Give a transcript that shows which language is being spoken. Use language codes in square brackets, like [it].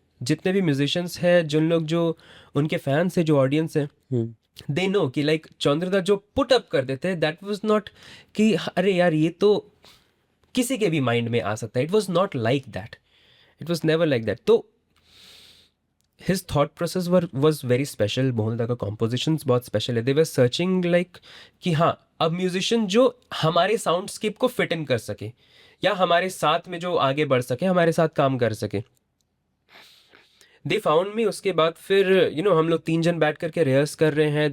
[hi] जितने भी म्यूजिशियंस हैं, जिन लोग जो उनके फैंस हैं, जो ऑडियंस है, दे नो कि लाइक चंद्रदा जो पुट अप कर देते हैं, दैट वाज नॉट कि अरे यार ये तो किसी के भी माइंड में आ सकता है। [en] It was not like that, it was never like that. [hi] तो [en] his thought process was very special. [hi] मोहनदा का compositions बहुत special है. [en] They were searching like [hi] कि हाँ अब म्यूजिशियन जो हमारे साउंडस्केप को फिट इन कर सके या हमारे साथ में जो आगे बढ़ सके, हमारे साथ काम कर सके. [en] They found me. [hi] उसके बाद फिर हम लोग 3 जन बैठ करके रिहर्स कर रहे हैं.